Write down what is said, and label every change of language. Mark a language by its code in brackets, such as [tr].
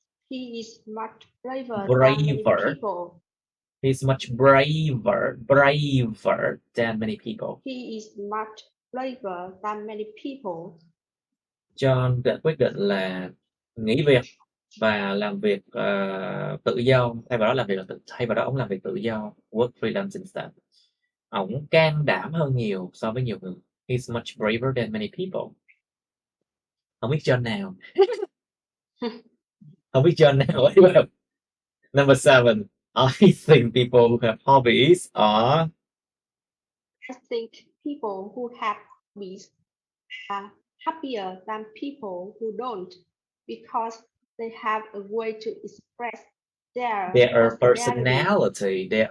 [en] He is much braver than many people. He's much braver than many people. He is much braver than many people. [vi] John đã quyết định là nghỉ việc và làm việc tự do. Thay vào đó ông làm việc tự do. [en] Work freelance instead. [vi] Ông can đảm hơn nhiều so với nhiều người. [en] He's much braver than many people. [vi] Không biết John nào. Không biết John nào. [en] Number 7. I think people who have hobbies are... I think people who have hobbies are happier than people who don't, because they have a way to express their personality.